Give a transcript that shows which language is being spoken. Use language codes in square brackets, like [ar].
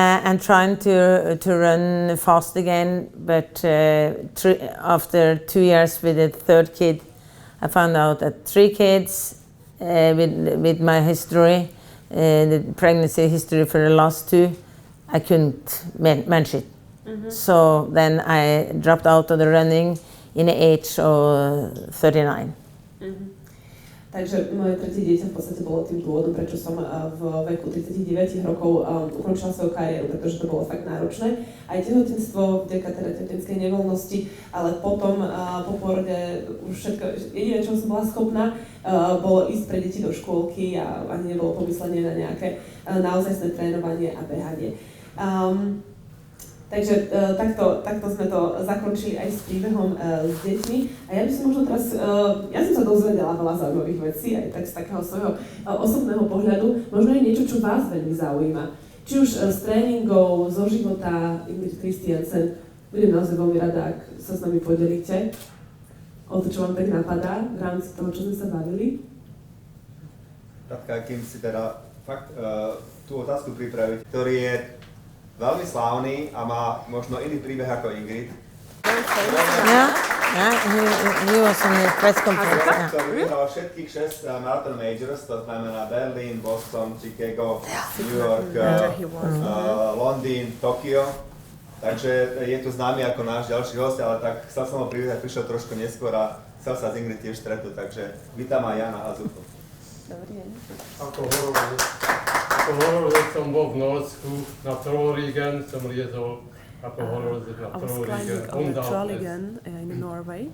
[en] and trying to run fast again, but after 2 years with the third kid, I found out that 3 kids with my history, the pregnancy history for the last 2, I couldn't manage it. So then I dropped out of the running in the age of 39. [sk] Takže moje tretie dieťa v podstate bolo tým dôvodom, prečo som v veku 39 rokov ukončila svoju kariéru, pretože to bolo fakt náročné. Aj tehotenstvo, vďaka teda tehotenskej nevoľnosti, ale potom po porode už všetko, jediné, čo som bola schopná, bolo ísť pre deti do škôlky a ani nebolo pomyslenie na nejaké naozajstné trénovanie a behanie. Takže takto sme to zakončili aj s príbehom s deťmi. A ja by som možno teraz, ja som sa dozvedela veľa zaujímavých vecí, aj tak z takého svojho osobného pohľadu, možno aj niečo, čo vás veľmi zaujíma. Či už z tréningov, zo života Ingrid Kristiansen, budem naozaj veľmi rada, ak sa s nami podelíte o to, čo vám tak napadá v rámci toho, čo sme sa bavili. Radka, kým si teda fakt tú otázku pripraviť, ktorý je veľmi slávny a má možno iný príbeh ako Ingrid. [en] He was on the press conference. [sk] Ktorý vyhral všetkých 6 marathon majors, to znamená Berlín, Boston, Chicago, New York, Londýn, Tokio. Takže je tu známy ako náš ďalší host, ale tak chcel som ho privítať, prišiel trošku neskôr a chcel sa s Ingrid tiež stretnúť, takže vítam aj Jana a Zufu. Dobrý deň. Ako hovoril, že som bol v Nórsku na Trollrigen, som liezol ako hovoril na Trollrigen. [en] I was climbing on the Trollrigen in Norway.